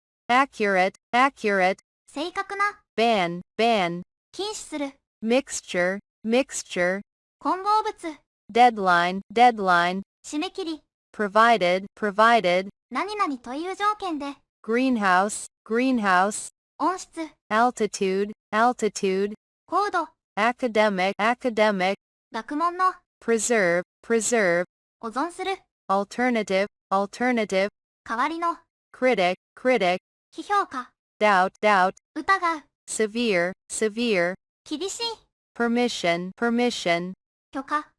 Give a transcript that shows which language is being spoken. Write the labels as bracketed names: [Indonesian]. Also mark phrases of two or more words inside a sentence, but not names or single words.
[English] accurate, accurate, [Japanese] 正確な、 [English] ban, ban, [Japanese] 禁止する、 [English] mixture, mixture, [Japanese] 混合物、 [English] deadline, deadline, [Japanese] 締め切り、 [English] provided, provided, [Japanese] 何々という条件で、 [English] greenhouse, greenhouse, [Japanese] 音質、 [English] altitude, altitude, [Japanese] 高度、 [English] academic, academic, [Japanese] 学問の、 [English] preserve, preserve, [Japanese] 保存する、 [English] alternative, alternative, [Japanese] 代わりの、 [English] critic, critic, [Japanese] 批評価、 [English] doubt, doubt, [Japanese] 疑う、 [English] severe, severe, [Japanese] 厳しい、 [English] permission, permission, [Japanese] 許可、